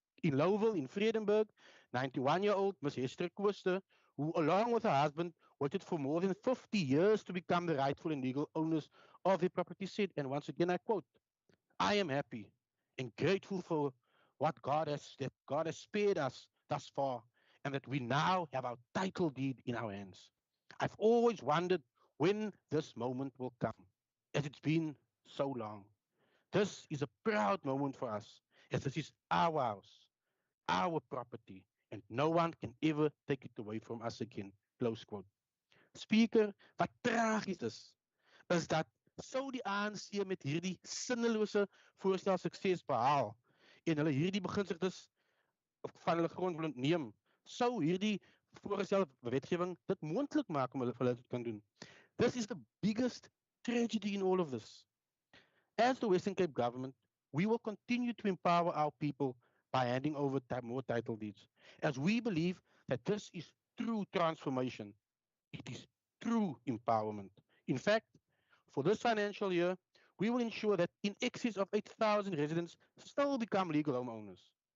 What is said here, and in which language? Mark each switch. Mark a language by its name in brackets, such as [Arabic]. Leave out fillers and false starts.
[English] In Lowville, in Vredenburg, 91-year-old Ms. Hester Koester, who along with her husband waited for more than 50 years to become the rightful and legal owners of the property, said, and once again I quote, I am happy and grateful for what God has spared us thus far, and that we now have our title deed in our hands. I've always wondered when this moment will come, as it's been so long. This is a proud moment for us, as this is our house, our property, and no one can ever take it away from us again. Close quote. [Afrikaans] Speaker, wat tragies is dat sou die ANC met hierdie sinnelose voorstel sukses behaal en hulle hierdie beginsigtes van hulle grond wil ontneem, sou hierdie voorgestelde wetgewing dit moontlik maak om hulle dit kan doen. [English] This is the biggest tragedy in all of this. As the Western Cape government, we will continue to empower our people by handing over more title deeds, as we believe that this is true transformation. It is true empowerment. In fact, for this financial year, we will ensure that in excess of 8,000 residents still become legal homeowners.